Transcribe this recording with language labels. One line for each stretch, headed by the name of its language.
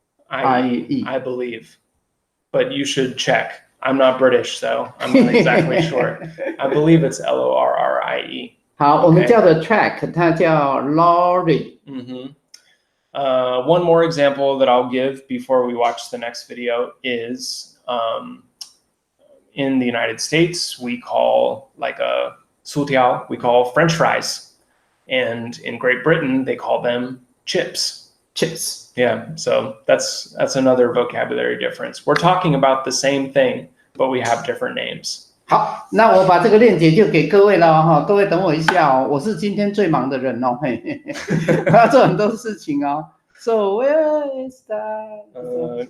English: I believe, but you should check. I'm not British, so I'm not exactly sure. I believe it's LORRIE.
Chinese: 好，我们叫的 track， 它叫 lorry。
English: One more example that I'll give before we watch the next video is in the United States, we call like a 薯条, we call French fries. And in Great Britain, they call them chips. Chips. Yeah, so that's another vocabulary difference. We're talking about the same thing, but we have different names.
Chinese: 好，那我把这个链接就给各位了各位等我一下我是今天最忙的人我要做很多事情
English: So where is that?